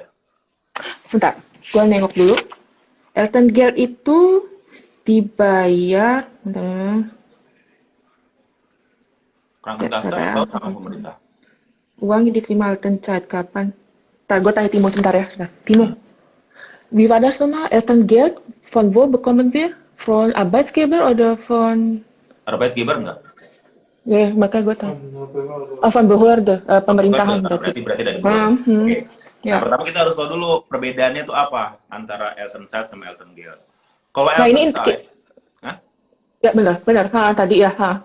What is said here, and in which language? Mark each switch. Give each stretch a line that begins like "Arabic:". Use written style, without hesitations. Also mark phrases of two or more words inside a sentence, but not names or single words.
Indonesian: Sebentar, gue nengok dulu. Elton Gale itu dibayar, bentar, Kramen Kase bentar ya. atau sama pemerintah? Uang yang diterima Elton Child kapan? Ntar gue tanya Timo sebentar ya. Nah, Timo, Hmm.
German: wie war das nochmal? Elton Geld, von wo bekommen wir? Von Arbeitsgeber oder von...
Indonesian: Arbeitsgeber enggak? Ya, makanya gue tahu.
German: Oh, von Behörde, Oh, Behörde.
Indonesian: pemerintahan berarti. Berarti dari Behörde. Oke. Nah, Ya. pertama kita harus tahu dulu perbedaannya itu apa antara Elton Side sama Elton Gale. Kalau Nah, Elton ini, Side, hah? ya benar, benar. Ha, tadi ya, ha.